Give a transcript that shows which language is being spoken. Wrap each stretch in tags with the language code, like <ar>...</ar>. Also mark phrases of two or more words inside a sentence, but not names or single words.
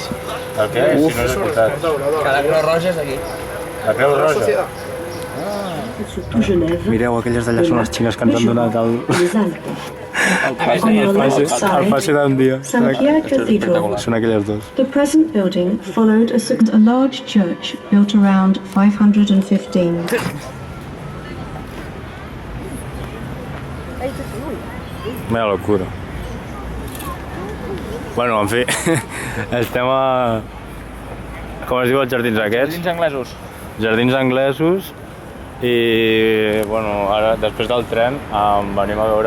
<ca>El què? Si no és veritat. Que la Creu Roja és aquí. La Creu Roja. Mireu, aquelles d'allà són les xines que ens han donat el...</ca> <en>On the left</en> <ca>El</ca> <en>side,</en> <ca>passi d'un dia. St. Pierre Cathedral. Són aquelles dos.</ca> <en>The present building followed a large church built around 515.</en> <es>Mira locura.</es> <ca>Bueno, en fi, estem a... Com es diu els jardins aquests? Jardins anglesos. Jardins anglesos i, bueno, ara, després del tren, venim a veure...</ca>